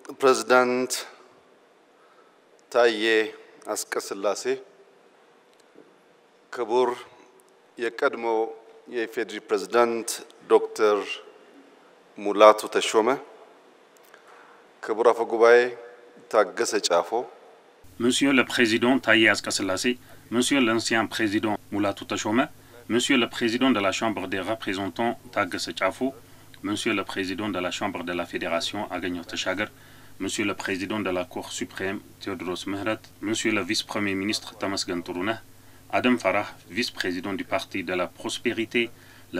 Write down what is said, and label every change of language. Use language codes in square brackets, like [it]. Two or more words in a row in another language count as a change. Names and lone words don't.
[am] ፕሬዝዳንት ታዬ አጽቀሥላሴ፣ ክቡር የቀድሞ የኢፌዴሪ ፕሬዝዳንት ዶክተር ሙላቱ ተሾመ፣ ክቡር አፈ ጉባኤ ታገሰ ጫፎ፣ [fr] Monsieur le Président Taye Aጽቀሥላሴ, Monsieur l'ancien Président Moulatou Teshome, Monsieur le Président de la Chambre des représentants Taggese Tchafo, Monsieur le Président de la Chambre de la Fédération Aganyor Teshager, Monsieur le Président de la Cour suprême Théodros Mehret, Monsieur le Vice-Premier ministre Tamasgen Tourouneh, Adam Farah, Vice-Président du Parti de la Prospérité, le